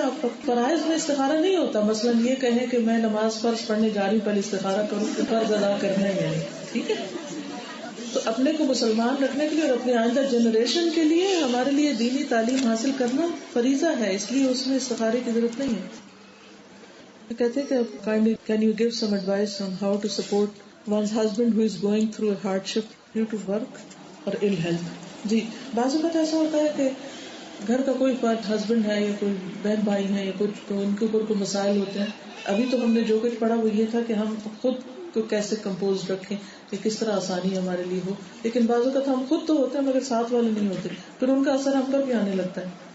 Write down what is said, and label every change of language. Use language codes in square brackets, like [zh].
[ur] آپ کا فرائض میں استخارہ نہیں ہوتا. مثلاً یہ کہیں کہ میں نماز فرض پڑھنے جا رہی ہوں، پہلے استخارہ کروں کہ فرض ادا کرنا ہے یعنی ٹھیک ہے. تو اپنے کو مسلمان رکھنے کے لیے اور اپنے آئندہ جنریشن کے لیے ہمارے لیے دینی تعلیم حاصل کرنا فریضہ ہے، اس لیے اس میں استخارے کی ضرورت نہیں ہے. کہتے ہیں کہ [en] can you give some advice on how to support one's husband who is going through a hardship due to work or ill health. [ur] جی، بعض اوقات ایسا ہوتا ہے کہ گھر کا کوئی فرد، ہسبینڈ ہے یا کوئی بہن بھائی ہے یا کچھ، تو ان کے اوپر کوئی مسائل ہوتے ہیں. ابھی تو ہم نے جو کچھ پڑھا وہ یہ تھا کہ ہم خود کو کیسے کمپوز رکھیں کہ کس طرح آسانی ہمارے لیے ہو. لیکن بعض اوقات ہم خود تو ہوتے ہیں مگر ساتھ والے نہیں ہوتے، پھر ان کا اثر ہم پر بھی آنے لگتا ہے.